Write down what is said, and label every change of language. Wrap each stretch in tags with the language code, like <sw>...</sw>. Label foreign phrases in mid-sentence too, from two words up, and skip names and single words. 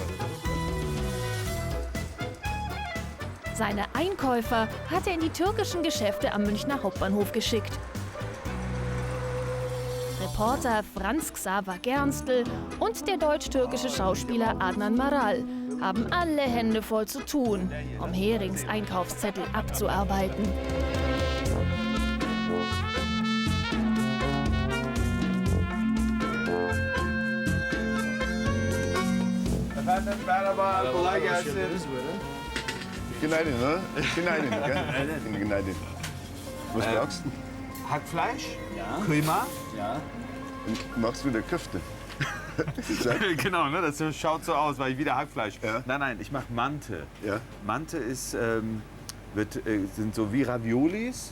<de>Seine Einkäufer hat er in die türkischen Geschäfte am Münchner Hauptbahnhof geschickt. Reporter Franz Xaver Gernstel und der deutsch-türkische Schauspieler Adnan Maral haben alle Hände voll zu tun, um Herings Einkaufszettel abzuarbeiten.</de> <tr>Kolay gelsin. Günaydın, ne? Günaydın, gell? Günaydın.</tr> <de>Was brauchst du? Hackfleisch? Ja.</de> <tr>Kıyma?</tr> <de>Ja. Du machst wieder Köfte. Genau, ne? Das schaut so aus, weil ich wieder Hackfleisch. Ja. Nein, ich mache Mante. Ja, Mante ist, sind so wie Raviolis.</de>